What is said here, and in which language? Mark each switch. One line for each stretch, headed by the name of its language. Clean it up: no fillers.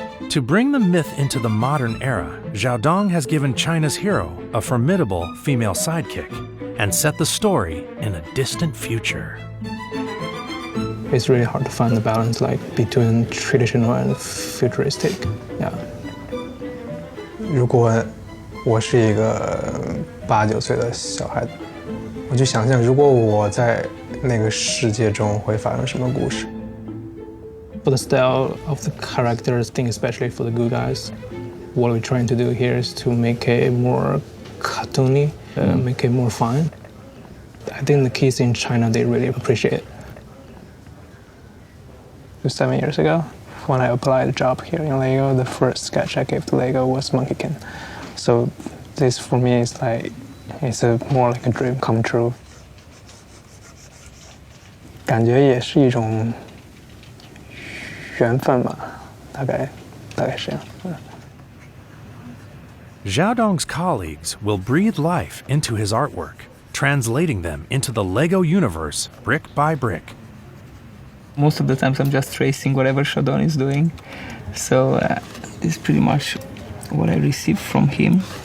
English: To bring the myth into the modern era, Zhao Dong has given China's hero a formidable female sidekick and set the story in a distant future. It's really hard to find the balance between traditional and futuristic. Yeah.
Chinese: 如果我是一个8、9岁的小孩子，我就想象如果我在那个世界中会发生什么故事。
English: For the style of the characters, I think especially for the good guys, what we're trying to do here is to make it more cartoony, make it more fun. I think the kids in China, they really appreciate it. 7 years ago, when I applied a job here in LEGO, the first sketch I gave to LEGO was Monkey King. So this for me is more like a dream come true.
Chinese: 感觉也是一种缘分吧，大概是这样。
English: Zhao Dong's colleagues will breathe life into his artwork, translating them into the LEGO universe brick by brick. Most of the times I'm just tracing whatever Xiaodong is doing. So this is pretty much what I received from him.